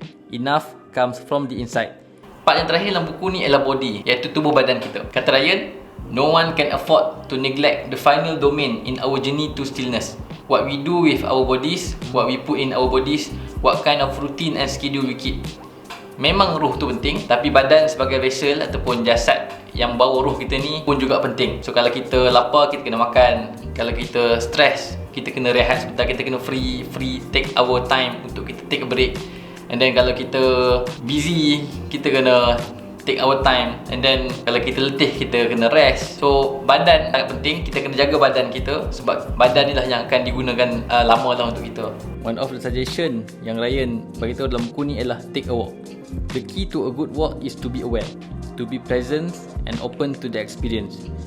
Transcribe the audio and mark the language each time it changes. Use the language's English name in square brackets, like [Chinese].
[English] Enough comes from the inside. [Malay] Part yang terakhir dalam buku ni ialah body, iaitu tubuh badan kita. Kata Ryan, [English] no one can afford to neglect the final domain in our journey to stillness. What we do with our bodies, what we put in our bodies, what kind of routine and schedule we keep. [Malay] Memang ruh tu penting, tapi badan sebagai vessel ataupun jasad yang bawa ruh kita ni pun juga penting. So kalau kita lapar, kita kena makan. Kalau kita stres, kita kena rehat sebentar, kita kena [English] free take our time [Malay] untuk kita [English] take a break. And then [Malay] kalau kita busy, kita kena [English] take our time. And then [Malay] kalau kita letih, kita kena rest. So badan sangat penting, kita kena jaga badan kita, sebab badan ni lah yang akan digunakan lama lah untuk kita. [English] One of the suggestion [Malay] yang Ryan beritahu dalam buku ni ialah [English] take a walk. The key to a good walk is to be aware, to be present and open to the experience.